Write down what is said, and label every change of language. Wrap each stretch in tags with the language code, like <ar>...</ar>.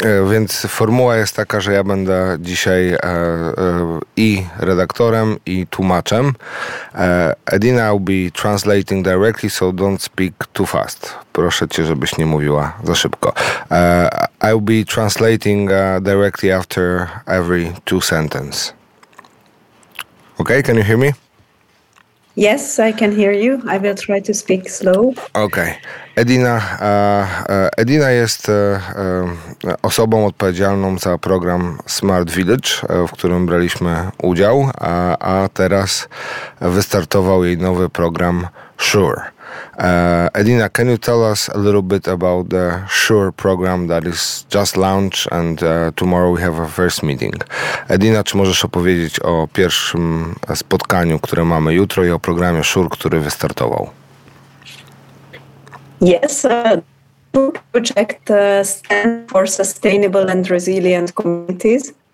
<pl>Więc formuła jest taka, że ja będę dzisiaj i redaktorem, i tłumaczem.</pl> <en>Edina will be translating directly, so don't speak too fast.</en> <pl>Proszę cię, żebyś nie mówiła za szybko.</pl> <en>I'll be translating directly after every two sentences. Okay, can you hear me? Yes, I can hear you. I will try to speak slow. Okay.</en> <pl>Edina, Edina jest osobą odpowiedzialną za program Smart Village, w którym braliśmy udział, a teraz wystartował jej nowy program Sure.</pl> <en>Edina, can you tell us a little bit about the Sure program that is just launched and tomorrow we have a first meeting?</en> <pl>Edina, czy możesz opowiedzieć o pierwszym spotkaniu, które mamy jutro, i o programie Sure, który wystartował?</pl> <en>Yes, the project stands for Sustainable and Resilient Communities.</en>